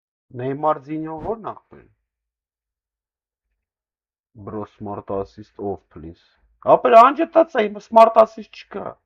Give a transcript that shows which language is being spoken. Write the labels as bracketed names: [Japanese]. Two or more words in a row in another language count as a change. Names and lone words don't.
[Armenian] Neymar-Zinho ո՞րն ախպեր։ [English] Bro smart assist off please։ [Armenian] Ապեր անջտած է, իմ [English] smart assist [Armenian] չկա։